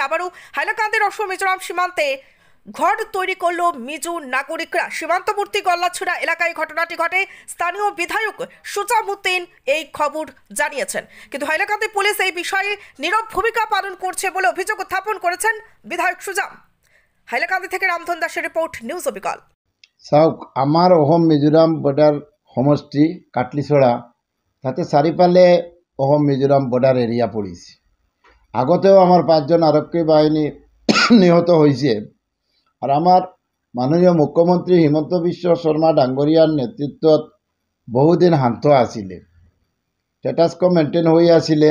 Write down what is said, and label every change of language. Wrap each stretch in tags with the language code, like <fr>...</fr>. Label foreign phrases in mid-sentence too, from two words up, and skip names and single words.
<bn>আবারও হাইলাকান্দির অসম মিজোরাম সীমান্তে ঘর তৈরি করলো মিজো নাগরিকরা। সীমান্তবর্তী গল্লাছড়া এলাকায় ঘটনাটি ঘটে। স্থানীয় বিধায়ক সুজামুদ্দিন এই খবর জানিয়েছেন, কিন্তু হাইলাকান্দি পুলিশ এই বিষয়ে নীরব ভূমিকা পালন করছে বলে অভিযোগ উত্থাপন করেছেন বিধায়ক সুজাম। হাইলাকান্দি থেকে রামধন দাসের রিপোর্ট, নিউজ অবিকল।</bn> <as>চাওক, আমাৰ অসম মিজোৰাম বৰ্ডাৰ সমষ্টি কাটলিছড়া, তাতে চাৰিফালে অসম মিজোৰাম</as> <en>border area</en> <as>পৰিছে। আগতেও আমাৰ 5জন আৰক্ষী বাহিনী নিহত হৈছে। আৰু আমাৰ মাননীয় মুখ্যমন্ত্ৰী হিমন্ত বিশ্ব শৰ্মা ডাঙৰীয়াৰ নেতৃত্বত বহুদিন শান্ত আছিলে,</as> <en>status quo maintain</en> <as>হৈ আছিলে।</as>